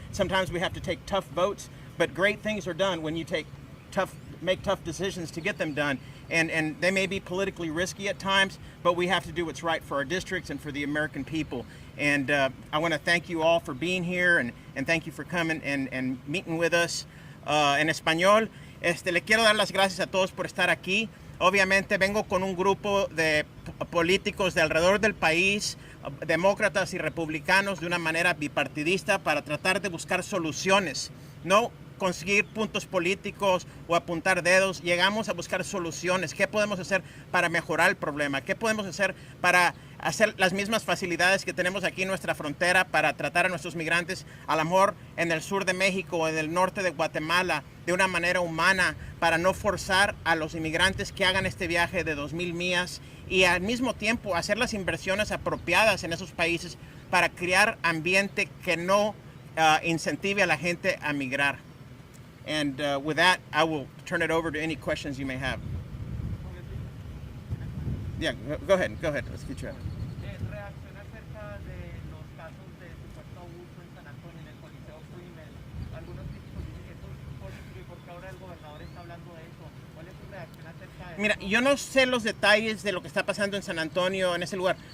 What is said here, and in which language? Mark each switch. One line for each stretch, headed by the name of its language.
English: Sometimes we have to take tough votes, but great things are done when you make tough decisions to get them done. And they may be politically risky at times, but we have to do what's right for our districts and for the American people. And I want to thank you all for being here and thank you for coming and meeting with us.
Spanish: En español, le quiero dar las gracias a todos por estar aquí. Obviamente vengo con un grupo de políticos de alrededor del país, demócratas y republicanos, de una manera bipartidista para tratar de buscar soluciones, no conseguir puntos políticos o apuntar dedos. Llegamos a buscar soluciones. ¿Qué podemos hacer para mejorar el problema? ¿Qué podemos hacer para hacer las mismas facilidades que tenemos aquí en nuestra frontera para tratar a nuestros migrantes, a lo mejor en el sur de México o en el norte de Guatemala, de una manera humana, para no forzar a los inmigrantes que hagan este viaje de 2,000 millas y al mismo tiempo hacer las inversiones apropiadas en esos países para crear ambiente que no incentive a la gente a migrar?
English: And with that, I will turn it over to any questions you may have. Yeah, go ahead. Let's get you out.
Spanish: Reacciona acerca de los casos de supuesto abuso en San Antonio, en el Coliseo Crimen. Algunos críticos dicen que esto es político y porque ahora el gobernador está hablando de eso. ¿Cuál es su reacción acerca de eso? Mira, yo no sé los detalles de lo que está pasando en San Antonio, en ese lugar.